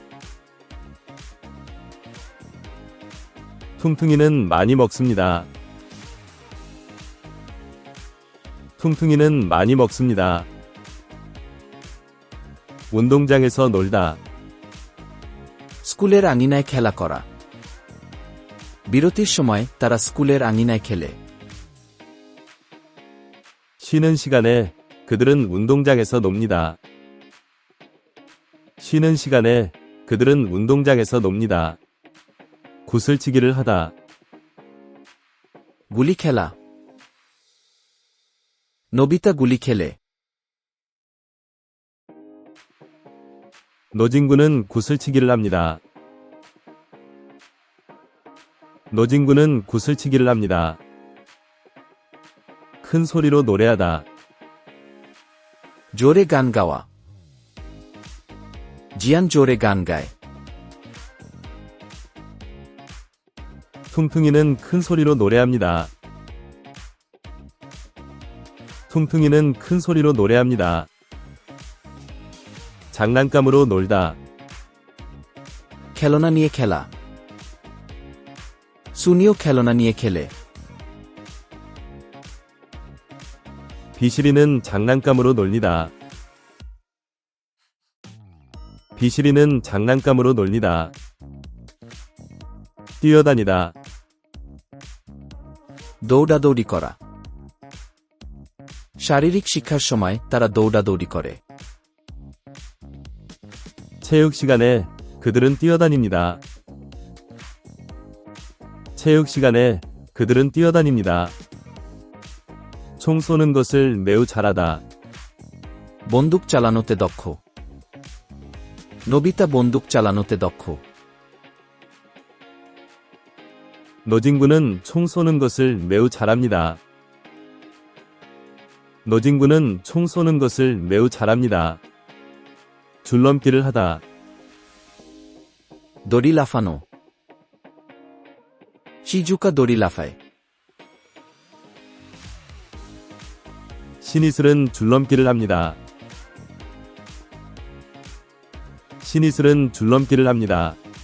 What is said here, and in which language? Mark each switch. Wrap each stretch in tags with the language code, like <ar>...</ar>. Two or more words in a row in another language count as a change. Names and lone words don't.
<ko>퉁퉁이는 많이 먹습니다. 퉁퉁이는 많이 먹습니다. 운동장에서 놀다.</ko> <bn>স্কুলের আঙিনায় খেলা করা বিরতির সময় তারা স্কুলের আঙিনায় খেলে</bn> <ko>쉬는 시간에 그들은 운동장에서 놉니다. 쉬는 시간에 그들은 운동장에서 놉니다. 구슬치기를 하다.</ko> <bn>গুলি খেলা নোবিতা গুলি খেলে</bn> <ko>노진구는 구슬치기를 합니다. 노진구는 구슬치기를 합니다. 큰 소리로 노래하다.</ko> <bn>জোরে গান গাওয়া জিয়ান জোরে গান গায়</bn> <ko>퉁퉁이는 큰 소리로 노래합니다. 퉁퉁이는 큰 소리로 노래합니다. 장난감으로 놀다.</ko> <bn>খেলনা নিয়ে খেলা সুনিও খেলনা নিয়ে খেলে</bn> <ko>비실이는 장난감으로 놀리다. 비실이는 장난감으로 놀리다. 뛰어다니다.</ko> <bn>দৌড়াদৌড়ি করা শারীরিক শিক্ষার সময় তারা দৌড়াদৌড়ি করে</bn> <ko>체육 시간에 그들은 뛰어다닙니다. 체육 시간에 그들은 뛰어다닙니다. 총 쏘는 것을 매우 잘하다.</ko> <bn>বন্দুক চালানোতে দক্ষ নোবিতা বন্দুক চালানোতে দক্ষ</bn> <ko>노진구는 총 쏘는 것을 매우 잘합니다. 노진구는 총 쏘는 것을 매우 잘합니다. 줄넘기를 하다.</ko> <bn>দড়ি লাফানো শিজুকা দড়ি লাফায়</bn> <ko>신이슬은 줄넘기를 합니다. 신이슬은 줄넘기를 합니다.</ko>